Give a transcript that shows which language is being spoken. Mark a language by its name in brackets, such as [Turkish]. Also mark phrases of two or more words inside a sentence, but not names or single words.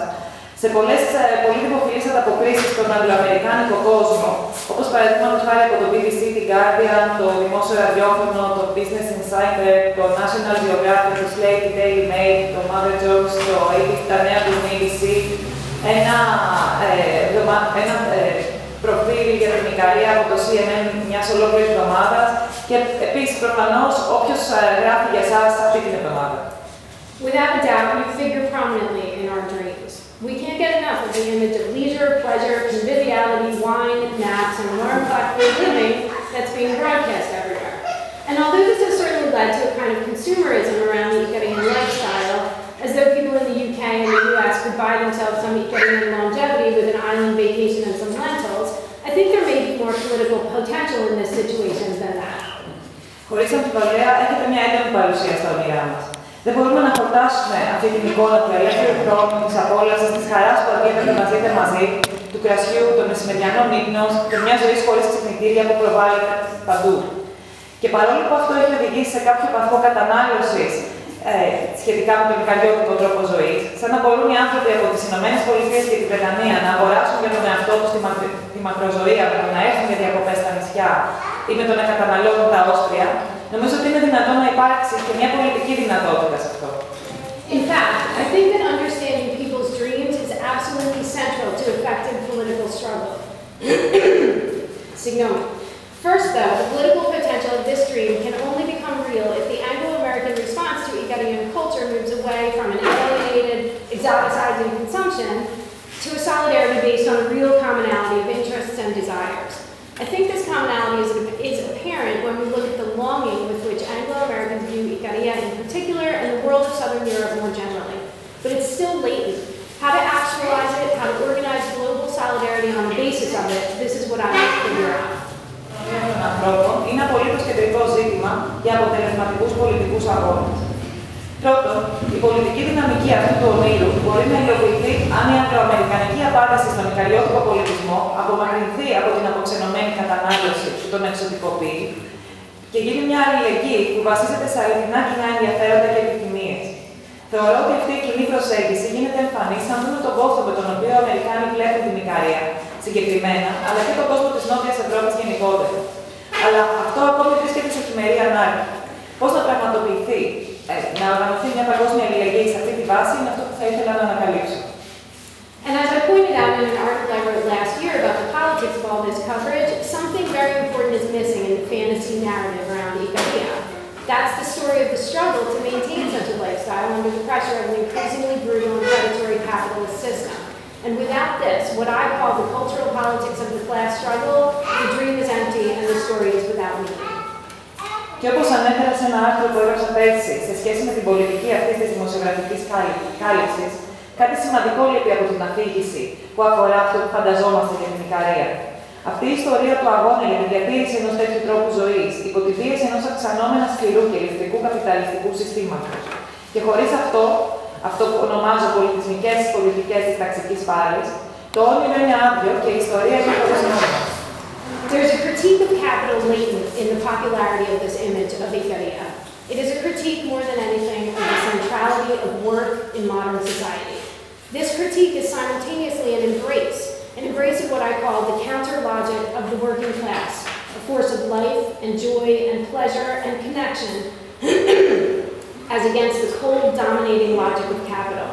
[Greek] Σε πολλές πολύ δημοφιλείς ανταποκρίσεις στον αγγλοαμερικάνικο κόσμο, όπως παραδείγματος χάρη από το BBC, The Guardian, το δημόσιο ραδιόφωνο, το Business Insider, το National Geographic, το Slate, the Daily Mail, το Mother Jones, τα νέα του ABC, ένα προφίλ για την Ικαρία από το CNN μιας ολόκληρης εβδομάδας και επίσης προφανώς όποιος γράφει για εσάς αυτή την εβδομάδα. [English] Without a doubt, you figure prominently in our dreams. We can't get enough of the image of leisure, pleasure, conviviality, wine, naps, and alarm clock-free living that's being broadcast everywhere. And although this has certainly led to a kind of consumerism around the Ikarian lifestyle, as though people in the UK and the US could buy themselves some Ikarian longevity with an island vacation and some lentils, I think there may be more political potential in this situation than that. [Greek] Χωρίς αμφιβολία, έχετε μια έντονη παρουσία στα όνειρά μας. Δεν μπορούμε να χορτάσουμε αυτή την εικόνα του ελεύθερου χρόνου, της απόλαυσης, της χαράς που αντίθεται να ζείτε μαζί, του κρασιού, των μεσημεριανών ύπνων και μια ζωή χωρίς ξυπνητήρια που προβάλλεται παντού. Και παρόλο που αυτό έχει οδηγήσει σε κάποιο βαθμό κατανάλωσης σχετικά με τον ικαριώτικο τρόπο ζωής, σαν να μπορούν οι άνθρωποι από τις ΗΠΑ και τη Βρετανία να αγοράσουν για τον εαυτό τους τη μακροζωία με το να έρθουν για διακοπές στα νησιά ή με το να καταναλώνουν τα όσπρια, νομίζω ότι είναι δυνατόν να υπάρξει και μια πολιτική δυνατότητα σε αυτό. [English] In fact, I think that understanding people's dreams is absolutely central to effective political struggle. First, though, the political potential of this dream can only become real if the Anglo-American response to Ikarian culture moves away from an alienated, exoticizing consumption to a solidarity based on a real commonality of interests and desires. I think this commonality is apparent when we look at the longing with which Anglo-Americans view Ikaria in particular and the world of Southern Europe more generally. But it's still latent. How to actualize it, how to organize global solidarity on the basis of it, this is what I want to figure out. [Greek] Των ανθρώπων είναι απολύτως κεντρικό ζήτημα για αποτελεσματικούς πολιτικούς αγώνες. Πρώτον, η πολιτική δυναμική αυτού του ονείρου μπορεί να υλοποιηθεί αν η αγγλοαμερικανική απάντηση στον ικαριώτικο πολιτισμό απομακρυνθεί από την αποξενωμένη κατανάλωση που τον εξωτικοποιεί και γίνει μια αλληλεγγύη που βασίζεται σε αληθινά κοινά ενδιαφέροντα και επιθυμίες. Θεωρώ ότι αυτή η κοινή προσέγγιση γίνεται εμφανή αν δούμε τον κόσμο με τον οποίο οι Αμερικάνοι βλέπουν την Ικαρία συγκεκριμένα, αλλά και τον κόσμο της Νότιας Ευρώπης γενικότερα. Αλλά αυτό ακόμη βρίσκεται σε χειμερή ανάγκη. Πώς να πραγματοποιηθεί, να οργανωθεί μια παγκόσμια αλληλεγγύη σε αυτή τη βάση είναι αυτό που θα ήθελα να ανακαλύψω. [English] And as I pointed out in an article I wrote last year about the politics of all this coverage, something very important is missing in the fantasy narrative around Ikaria. That's the story of the struggle to maintain such a lifestyle under the pressure of an increasingly brutal and predatory capitalist system. And without this, what I call the cultural politics of the class struggle, the dream is empty and the story is without meaning. [Greek] Και όπως ανέφερα σε ένα άρθρο που έγραψα πέρσι σε σχέση με την πολιτική αυτής της δημοσιογραφικής κάλυψης, κάτι σημαντικό λείπει από την αφήγηση που αφορά αυτό που φανταζόμαστε για την Ικαρία. Αυτή η ιστορία του αγώνα για τη διατήρηση ενός τέτοιου τρόπου ζωής, υπό τη πίεση ενός αυξανόμενα σκληρού και ηλεκτρικού καπιταλιστικού συστήματος. Και χωρίς αυτό που ονομάζω πολιτισμικές πολιτικές της ταξικής πάλης, το όνειρο είναι άδειο και η ιστορία είναι χωρίς νόημα. [English] critique of capital latent in the popularity of this image of Ikaria. It is a critique more than anything of the centrality of work in modern society. This critique is simultaneously an embrace of what I call the counter-logic of the working class, a force of life and joy and pleasure and connection as against the cold, dominating logic of capital.